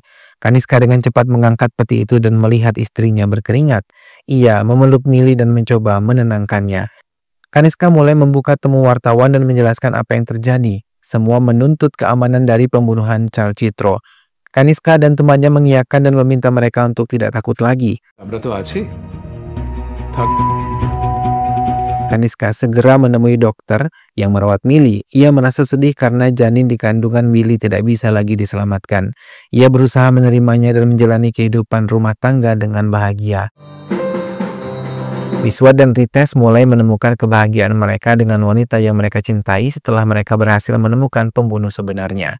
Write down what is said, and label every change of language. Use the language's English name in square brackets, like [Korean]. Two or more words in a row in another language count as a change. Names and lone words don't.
[Indonesian] Kaniska dengan cepat mengangkat peti itu dan melihat istrinya berkeringat. Ia memeluk Millie dan mencoba menenangkannya. Kaniska mulai membuka temu wartawan dan menjelaskan apa yang terjadi. Semua menuntut keamanan dari pembunuhan Chal Chitro. Kaniska dan temannya mengiyakan dan meminta mereka untuk tidak takut lagi. [Bangla] আমরা তো আছি। [Indonesian] Kaniska segera menemui dokter yang merawat Millie. Ia merasa sedih karena janin di kandungan Millie tidak bisa lagi diselamatkan. Ia berusaha menerimanya dan menjalani kehidupan rumah tangga dengan bahagia. Biswa dan Rites mulai menemukan kebahagiaan mereka dengan wanita yang mereka cintai setelah mereka berhasil menemukan pembunuh sebenarnya.